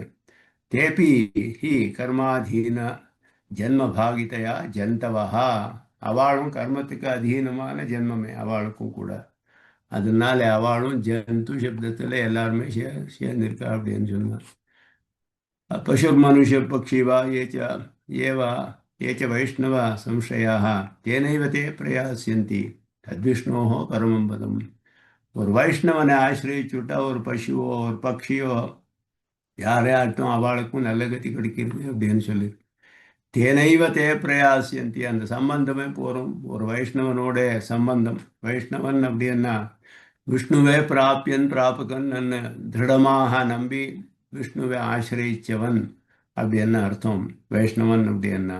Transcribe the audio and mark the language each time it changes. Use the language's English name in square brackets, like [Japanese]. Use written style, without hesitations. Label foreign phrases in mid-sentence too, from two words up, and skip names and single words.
[Sanskrit] तेऽपि हि कर्माधीन जन्म भागितया जन्तवः [Tamil] அவளும் கர்மத்துக்கு அதீனமான ஜென்மமே அவளுக்கும் கூட. அதனால அவளும் ஜந்து சப்தத்தில் எல்லாருமே சேர்ந்திருக்கா அப்படின்னு சொன்னார். [Sanskrit] पशुर् मनुष पक्षिवा एवा ये च वैष्णव संशयाः तेनैव ते प्रयास्यन्ति तद्विष्णोः परमं पदम्. [Tamil] ஒரு வைஷ்ணவனை ஆசிரியச்சுட்டா ஒரு பசுவோ ஒரு பக்ஷியோ யாரையாட்டும் அவளுக்கும் நல்ல கதி கிடைக்கிறது அப்படின்னு சொல்லி [Sanskrit] तेनैव ते प्रयास्यन्ति [Tamil] அந்த சம்பந்தமே போகிறோம். ஒரு வைஷ்ணவனோட சம்பந்தம், வைஷ்ணவன் அப்படின்னா விஷ்ணுவே பிராப்பியன் பிராபகன் திருடமாக நம்பி விஷ்ணுவை ஆசிரியிச்சவன் அப்படின்னு அர்த்தம் வைஷ்ணவன் அப்படின்னா.